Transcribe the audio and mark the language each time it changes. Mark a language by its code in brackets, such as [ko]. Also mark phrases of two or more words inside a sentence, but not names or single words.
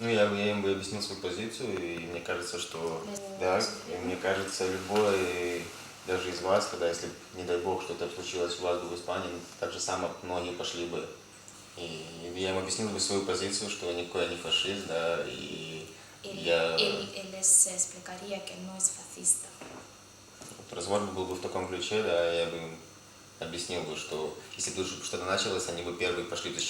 [ru] Ну, я им бы объяснил свою позицию, и мне кажется, что, да, мне кажется, любой, даже из вас, когда, если, не дай бог, что-то случилось у вас в Испании, так же само многие пошли бы. И я им объяснил бы свою позицию, что никакой я не фашист, да, и я... [es] Él les explicaría que no es fascista. [ru] Разговор был бы в таком ключе, да, я бы им объяснил бы, что если бы что-то началось, они бы первые пошли